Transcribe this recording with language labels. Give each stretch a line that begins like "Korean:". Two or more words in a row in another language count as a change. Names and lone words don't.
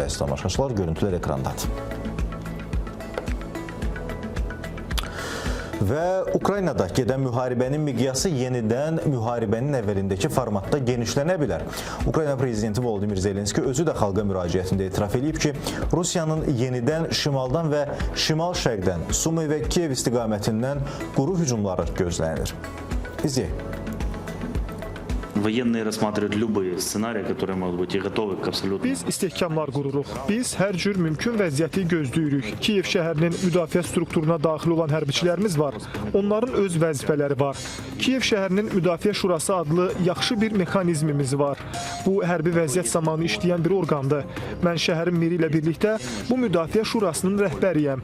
Azerbaijani: Əziz tamaşaçılar, görüntülər ekrandadır. Və Ukraynada gedən müharibənin miqyası yenidən müharibənin əvvəlindəki formatda genişlənə bilər. Ukrayna prezidenti Volodimir Zelenski özü də xalqa müraciətində etiraf edib ki, Rusiyanın yenidən şimaldan və şimal-şərqdən, Sumi və Kiyev istiqamətindən quru hücumları gözlənir. İzləyək.
Russian: Военные рассматривают любые сценарии, которые могут быть, и готовы к абсолютно.
Azerbaijani: Biz istehkamlar qururuq. Biz hər cür mümkün vəziyyəti gözləyirik. Kiyev şəhərinin müdafiə strukturuna daxil olan hərbiçilərimiz var. Onların öz vəzifələri var. Kiyev şəhərinin Müdafiə Şurası adlı yaxşı bir mexanizmimiz var. Bu, hərbi vəziyyət zamanı işləyən bir orqandır. Mən şəhərin meri ilə birlikdə bu Müdafiə Şurasının rəhbəriyəm.